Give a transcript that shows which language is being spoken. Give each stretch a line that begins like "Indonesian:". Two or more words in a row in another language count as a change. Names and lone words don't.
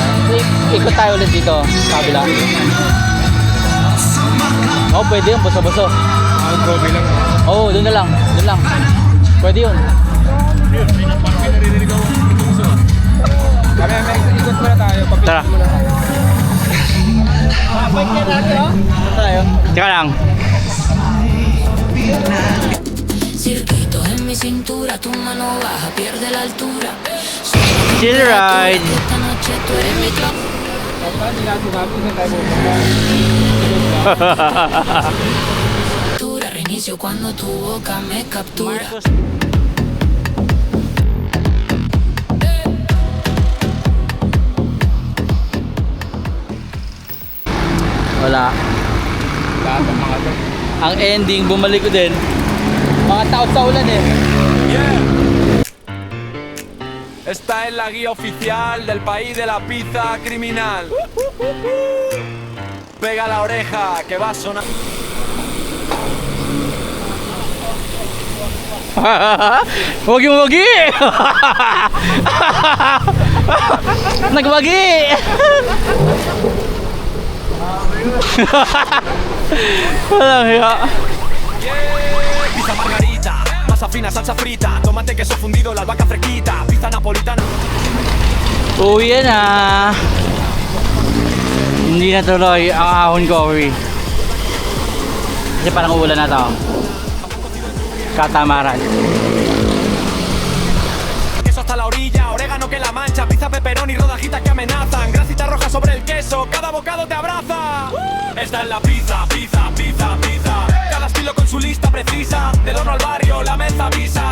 Filipino: Ikot tayo ulit dito. Kabila. Oo, pwede yun. Basta-basta. Ang Kobe lang. Oo, doon na lang. Doon lang. Pwede yun. Yun, parang may naririnig ako. Kami, ikot muna tayo. Tara. Tayo. Teka lang.
Spanish: Circuitos en mi cintura, tu mano baja, pierde la altura.
English: Chill ride.
Spanish: Esta noche tú eres mi clave. Reinicio cuando tu boca me captura.
Filipino: Wala. Lahat ng mga to. Ang ending, bumalik ko din. Mga taot sa ulan eh.
Spanish: Esta es la guía oficial del país de la pizza criminal. Pega la oreja que va a sonar.
Filipino: Wagi-wagi! Nagwagi! Walang hiya.
Spanish: Pizza margarita, masa fina, salsa frita, tomate, queso fundido, la albahaca fresquita, pizza napolitana.
Filipino: Uwi yan ah. Hindi na tuloy ang ahon coffee. Kasi parang uulan na to. Katamaran.
Spanish: Queso hasta la orilla, orégano que la mancha, pizza pepperoni, rodajitas que amenazan, grasita roja sobre el queso, cada bocado te abraza. Esta es la pizza, pizza, pizza, pizza. Cada estilo con su lista precisa, del horno al barrio la mesa avisa.